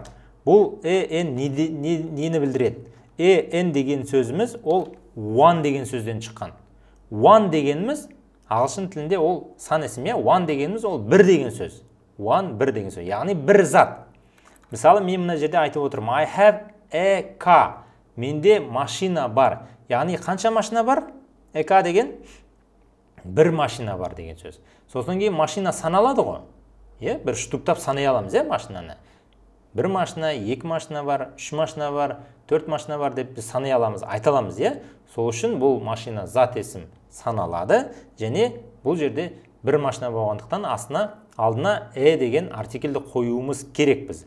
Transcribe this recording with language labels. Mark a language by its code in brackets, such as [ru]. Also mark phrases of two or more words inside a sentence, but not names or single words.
[kk] Бұл n нені білдіреді? n деген сөзіміз ол one деген сөзден шыққан. One дегеніміз ағылшын тілінде ол сан есім, я? One дегеніміз ол бір деген сөз. One бір деген сөз. Яғни бір зат. Мысалы, мен мына жерде айтып отырмын. [en] I have a car. [kk] Менде машина бар. Яғни қанша машина бар? [en] A car [kk] деген бір машина бар деген сөз. Сосын кейін машина саналады ғой. Бір штуктап санай аламыз, машинаны. Бір машина, екі машина бар, үш машина бар, төрт машина бар деп біз санай аламыз, айта аламыз, Сол үшін бұл машина зат есім саналады, және бұл жерде бір машина болғандықтан алдына деген артикльді қоюымыз керек біз.